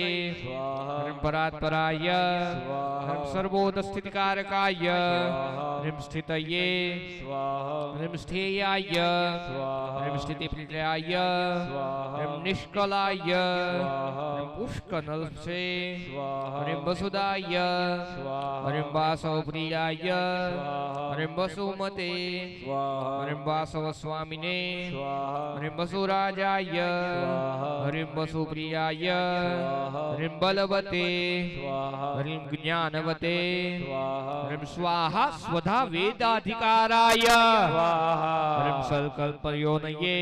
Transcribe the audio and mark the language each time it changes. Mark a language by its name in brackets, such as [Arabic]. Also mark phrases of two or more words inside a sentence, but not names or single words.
[Sanskrit] स्वाहा हरिम परात्पराय स्वाहा हरिम सर्वोदस्थितिकारकाय स्वाहा हरिम स्थितये स्वाहा हरिम स्थेयाय स्वाहा हरिम स्थितिप्रियाय स्वाहा हरिम निष्कलाय स्वाहा हरिम पुष्कनलसे स्वाहा हरिम वसुदाय स्वाहा हरिम वासवप्रियाय स्वाहा हरिम वसुमते स्वाहा हरिम वासवस्वामिने સ્વામિને સ્વાહા હરિમ વસુરાજાય સ્વાહા હરિમ વસુપ્રિયાય સ્વાહા હરિમ બલવતે સ્વાહા હરિમ જ્ઞાનવતે સ્વાહા હરિમ સ્વાહા સ્વધા વેદાધિકારાય સ્વાહા હરિમ સલ્કલ્પયોનયે